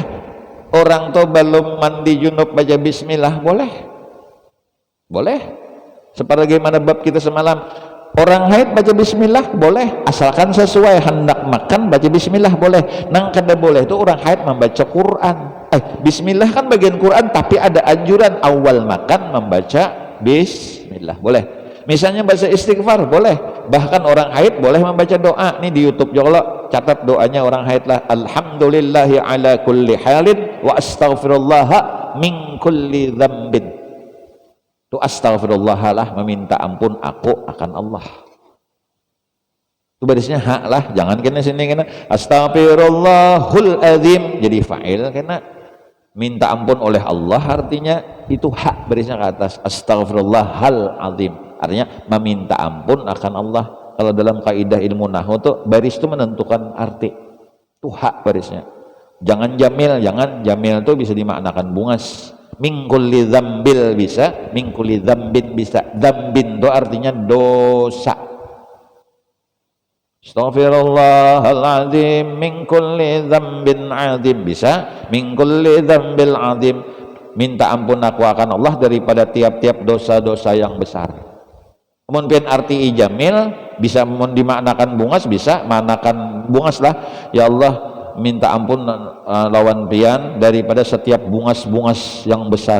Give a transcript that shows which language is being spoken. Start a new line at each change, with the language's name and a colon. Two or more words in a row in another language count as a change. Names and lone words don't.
Banjar: Orang tuh belum mandi junub baca Bismillah, boleh, boleh. Sebagaimana bab kita semalam, orang haid baca Bismillah boleh, asalkan sesuai. Hendak makan baca Bismillah boleh. Nang kada boleh itu orang haid membaca Quran. Bismillah kan bagian Quran, tapi ada anjuran awal makan membaca Bismillah, boleh. Misalnya baca istighfar boleh, bahkan orang haid boleh membaca doa. Nih di YouTube juga catat doanya orang haid lah,
Arabic: الحمد لله على كل حال وأستغفر الله من كل ذنب.
Banjar: Itu astaghfirullah lah, meminta ampun aku akan Allah. Itu barisnya hak lah, jangan kena sini kena
Arabic: أستغفرُ اللهُ العظيم
Banjar: jadi fa'il, kena minta ampun oleh Allah, artinya itu hak barisnya ke atas,
Arabic: أستغفر اللهَ العظيم
Banjar: artinya meminta ampun akan Allah. Kalau dalam kaidah ilmu nahwu tuh baris itu menentukan arti, itu hak barisnya. Jangan jamil, jangan jamil itu bisa dimaknakan bungas.
Arabic: من كل ذنب bisa, من كل ذنبٍ bisa.
Banjar: Dzambin itu artinya dosa.
Arabic: أستغفر الله العظيم من كل ذنب عظيم
Banjar: bisa,
Arabic: من كل ذنب العظيم
Banjar: minta ampun aku akan Allah daripada tiap-tiap dosa-dosa yang besar. Kemudian arti ijamil bisa dimaknakan bungas, bisa maknakan bungas lah, ya Allah minta ampun lawan pian daripada setiap bungas-bungas yang besar.